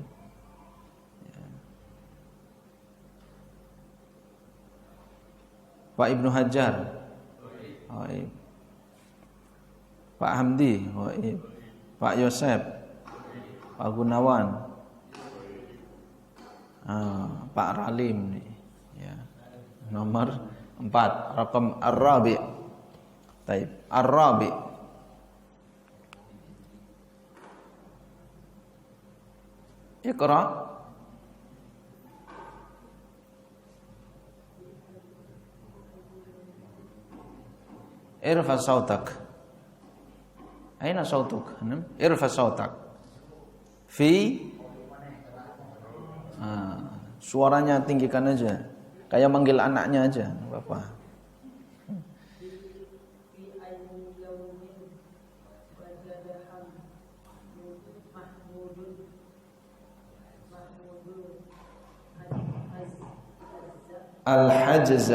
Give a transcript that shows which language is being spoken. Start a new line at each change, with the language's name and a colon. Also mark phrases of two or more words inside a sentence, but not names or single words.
Indonesian: Ya. Pak Ibnu Hajar ghaib. Pak Hamdi ghaib. Pak Yosep, Pak Gunawan, Pak Ralim nih, ya. Nomor 4,
Arabic: رقم الرابع. طيب، الرابع. اقرأ. ارفع صوتك. أين صوتك؟ ارفع صوتك. Fi.
Indonesian: Suaranya tinggikan aja. Kayak manggil anaknya aja, Bapak. Al-Hajza.